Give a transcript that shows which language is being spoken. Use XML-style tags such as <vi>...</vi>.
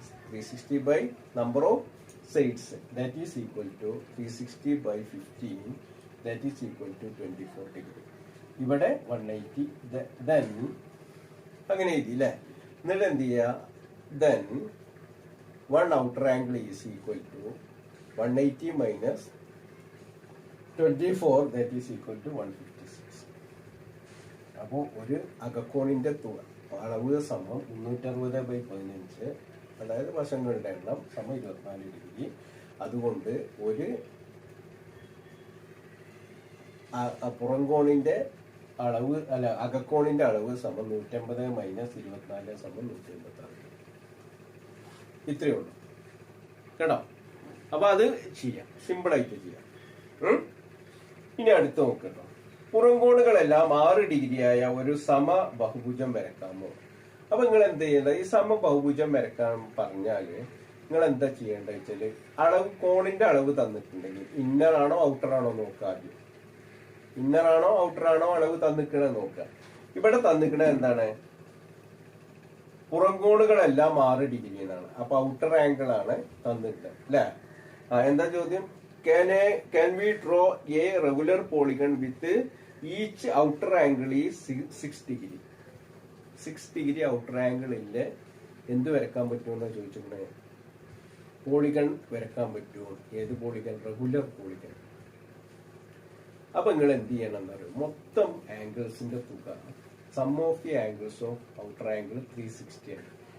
<en>360 by number of sides, that is equal to 360 by 15, that is equal to 24 degree.</en> <ml>ഇവിടെ 180. then അങ്ങനെ എഴുതി അല്ലേ? എന്നിട്ട് എന്ത് ചെയ്യാ? then</ml> <en>one outer angle is equal to 180 minus 24, that is equal to 156.</en> <ml>അപ്പോൾ ഒരു അകക്കോണിന്റെ അളവ് സമം 360/15, അതായത് വശങ്ങളുടെ എണ്ണം സമം 24 ഡിഗ്രി. അതുകൊണ്ട് ഒരു പുറംകോണിന്റെ അളവ് അകക്കോണിന്റെ അളവ് സമം 150 മൈനസ് 24 സമം 186. ഇത്രയേ ഉള്ളൂ കേട്ടോ. അപ്പൊ അത് ചെയ്യാം, സിമ്പിളായിട്ട് ചെയ്യാം. ഇനി അടുത്ത് നോക്കട്ടോ, പുറംകോണുകളെല്ലാം 6 ഡിഗ്രിയായ ഒരു സമ ബഹുഭുജം വരക്കാമോ? അപ്പൊ നിങ്ങൾ എന്ത് ചെയ്യേണ്ട, ഈ സമ ബഹുഭുജം വരക്കാൻ പറഞ്ഞാല് നിങ്ങൾ എന്താ ചെയ്യേണ്ടത് വെച്ചാല്, അളവ് കോണിന്റെ അളവ് തന്നിട്ടുണ്ടെങ്കിൽ ഇന്നർ ആണോ ഔട്ടർ ആണോ നോക്കുക. ആദ്യം ഇന്നർ ആണോ ഔട്ടർ ആണോ അളവ് തന്നിക്കണേ നോക്കുക. ഇവിടെ തന്നിക്കണേ എന്താണ്, പുറംകോണുകളെല്ലാം 6 ഡിഗ്രി എന്നാണ്. അപ്പൊ ഔട്ടർ ആംഗിൾ ആണ് തന്നിട്ടുള്ളത് അല്ലെ. എന്താ ചോദ്യം,</ml> <en>can we draw a regular polygon with each outer angle is 6 degree? 6 degree outer angle</en> <ml>ഇല്ല എന്ത് വരക്കാൻ പറ്റുമെന്നാ ചോദിച്ചിട്ടുണ്ടേ. പോളിഗൺ വരക്കാൻ പറ്റുമോ? ഏത് പോളിഗൺ? Regular polygon. അപ്പൊ നിങ്ങൾ എന്ത് ചെയ്യണം എന്നറിയോ, മൊത്തം ആംഗിൾസിന്റെ തുക, some of the angles of outer angle 360 ആണ്.</ml>